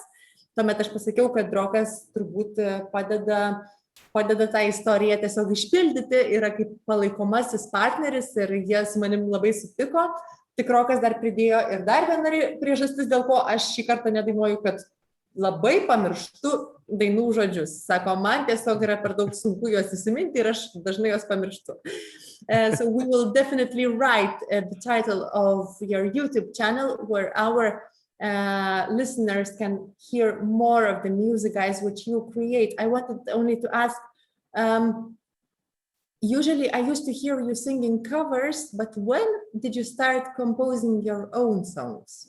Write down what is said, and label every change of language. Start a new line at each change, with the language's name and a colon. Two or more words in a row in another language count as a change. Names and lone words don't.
Lithuanian: Tuomet aš pasakiau, kad Rokas turbūt padeda tą istoriją tiesiog išpildyti, yra kaip palaikomasis partneris ir jie su manim labai sutiko. Tik Rokas dar pridėjo ir dar viena priežastis, dėl ko aš šį kartą nedainuoju, kad labai pamirštu dainų žodžius. Sako, man tiesiog yra per daug sunku juos įsiminti ir aš dažnai juos pamirštu.
English: So we will definitely write the title of your YouTube channel where our listeners can hear more of the music, guys, which you create. I wanted only to ask, usually I used to hear you singing covers, but when did you start composing your own songs?